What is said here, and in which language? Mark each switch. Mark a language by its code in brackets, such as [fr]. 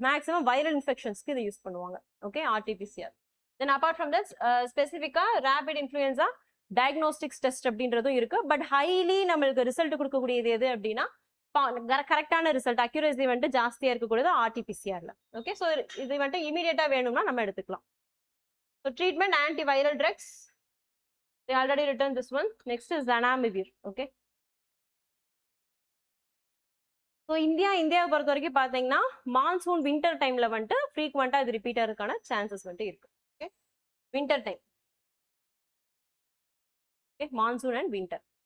[ta] Maximum viral இன்ஃபெக்ஷன்ஸ்க்கு இதை use பண்ணுவாங்க. Okay, RT-PCR. [en] then apart from that ஸ்பெசிஃபிக்கா rapid influenza diagnostics test [ta] அப்படின்றதும் இருக்கு. பட் ஹைலி நம்மளுக்கு ரிசல்ட் கொடுக்கக்கூடியது எது அப்படின்னா கரெக்டான ரிசல்ட் அக்யூரசி வந்துட்டு ஜாஸ்தியா இருக்கக்கூடியது RT-PCRல. ஓகே, ஸோ இது வந்துட்டு இமீடியட்டா வேணும்னா நம்ம எடுத்துக்கலாம். [en] So treatment antiviral drugs, they already written this one. Next is zanamivir. [ta] Okay, so இந்தியாவை பொறுத்த வரைக்கும் பார்த்தீங்கன்னா மான்சூன் வின்டர் டைம்ல வந்துட்டு ஃப்ரீக்வெண்டா இது ரிப்பீட் ஆகிறதுக்கான சான்சஸ் வந்துட்டு இருக்கு. Okay, winter time. Okay, monsoon and winter.